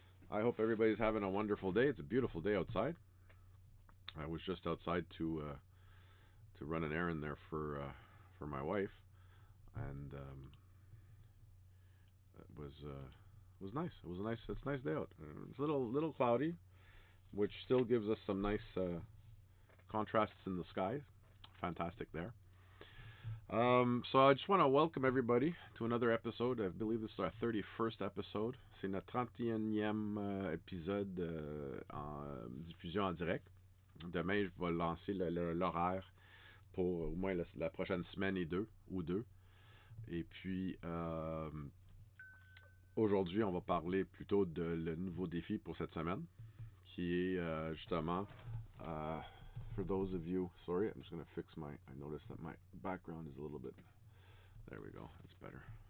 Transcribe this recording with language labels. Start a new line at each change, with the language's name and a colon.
English: I hope everybody's having a wonderful day. It's a beautiful day outside. I was just outside to run an errand there for my wife, and it was nice. It's a nice day out. It's a little cloudy, which still gives us some nice contrasts in the sky. Fantastic there. So I just want to welcome everybody to another episode. I believe this is our 31st episode.
French: C'est notre 31e épisode en diffusion en direct. Demain, je vais lancer l'horaire pour au moins la prochaine semaine ou deux. Et puis, aujourd'hui, on va parler plutôt de le nouveau défi pour cette semaine, qui est justement...
English: for those of you, sorry, I'm just going to fix I noticed that my background is a little bit, there we go, that's better.